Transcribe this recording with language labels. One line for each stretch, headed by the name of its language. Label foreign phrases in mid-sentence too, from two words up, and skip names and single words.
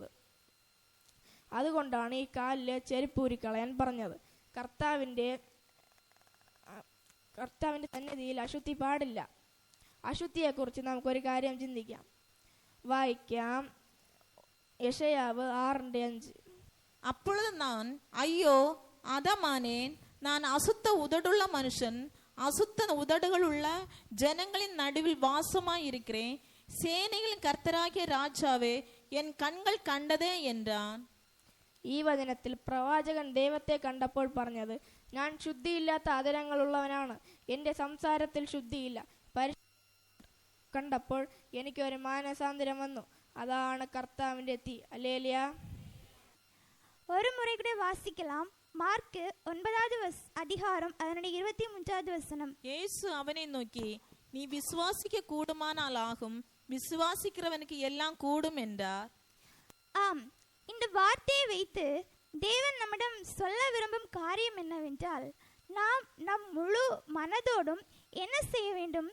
Malayalam: അതുകൊണ്ടാണ് ഈ കാലിലെ ചെരുപ്പ് ഊരിക്കളയാൻ പറഞ്ഞത്. കർത്താവിൻ്റെ സന്നിധിയിൽ അശുദ്ധി പാടില്ല. അശുദ്ധിയെക്കുറിച്ച് നമുക്കൊരു കാര്യം ചിന്തിക്കാം. വായിക്കാം. യെശയ്യാവ് 6:5.
Tamil: அப்பொழுது நான், ஐயோ அதமானேன், நான் அசுத்த உதடுள்ள மனுஷன், அசுத்த உதடுகளுள்ள ஜனங்களின் நடுவில் வாசமாய் இருக்கிறேன். சேனைகளின் கர்த்தராகிய ராஜாவே, என் கண்கள் கண்டதே என்றான்.
Malayalam: ഈ വചനത്തിൽ പ്രവാചകൻ ദൈവത്തെ കണ്ടപ്പോൾ പറഞ്ഞത്, ഞാൻ ശുദ്ധിയില്ലാത്ത ആദരങ്ങളുള്ളവനാണ്, എൻ്റെ സംസാരത്തിൽ ശുദ്ധിയില്ല. കണ്ടപ്പോൾ എനിക്കൊരു മാനസാന്തരം വന്നു. അതാണ് കർത്താവിൻ്റെ തീ. ഹല്ലേലൂയ.
Tamil: ஒரு முறை கூட வாசிக்கலாம். மார்க்கு 9வது அதிகாரம் அதனுடைய 23வது வசனம். இயேசு அவனை நோக்கி, நீ விசுவாசிக்க கூடுமானால் ஆகும், விசுவாசிக்கிறவனுக்கு எல்லாம் கூடும் என்றார். ஆம், இந்த வார்த்தையை வைத்து தேவன் நம்மிடம் சொல்ல விரும்பும் காரியம் என்னவென்றால், நாம் நம் முழு மனதோடும் என்ன செய்ய வேண்டும்?